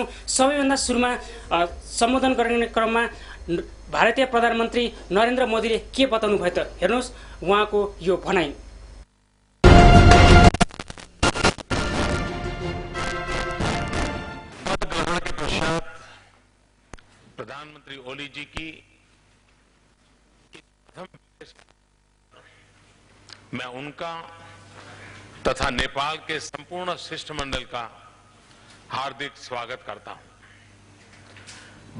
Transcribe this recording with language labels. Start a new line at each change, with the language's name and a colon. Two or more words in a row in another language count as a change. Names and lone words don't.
Nepali: सबैभन्दा सुरुमा सम्बोधन गर्ने क्रममा भारतीय प्रधानमन्त्री नरेन्द्र मोदीले के बताउनु भयो त हेर्नुहोस् उहाँको यो भनाइ।
Hindi: ग्रहण के पश्चात प्रधानमंत्री ओली जी की मैं उनका तथा नेपाल के संपूर्ण शिष्टमंडल का हार्दिक स्वागत करता हूं।